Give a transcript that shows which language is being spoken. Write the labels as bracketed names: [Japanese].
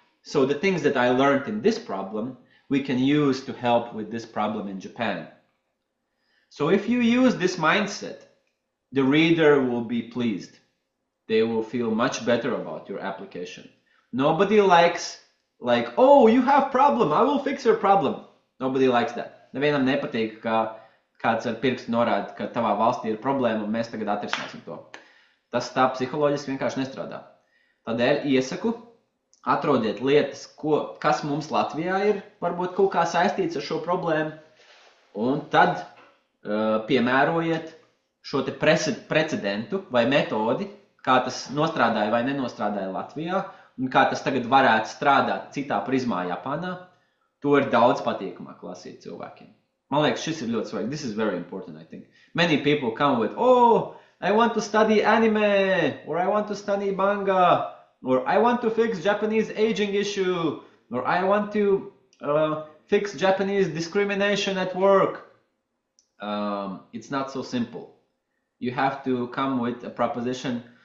[English] So the things that I learned in this problem, we can use to help with this problem in Japan. So if you use this mindset, the reader will be pleased. They will feel much better about your application. Nobody likes, like, oh, you have problem, I will fix your problem. Nobody likes that. [Latvian] Nevienam nepatīk, ka kāds ar pirkstu norāda, ka tavā valstī ir problēma un mēs tagad atrisināsim to. Tas tā psiholoģiski vienkārši nestrādā. Tādēļ iesaku, atrodiet lietas, kas mums Latvijā ir, varbūt kaut kā saistīts ar šo problēmu, un tad piemērojiet šo te precedentu vai metodi, kā tas nostrādāja vai nenostrādāja Latvijā, un kā tas tagad varētu strādāt citā prizmā Japānā. To ir daudz patīkamāk lasīt cilvēkiem. Man liekas, šis ir ļoti svarīgi. [English] This is very important, I think. Many people come with, oh, I want to study anime, or I want to study manga, or I want to fix Japanese aging issue, or I want to fix Japanese discrimination at work. It's not so simple. You have to come with a proposition.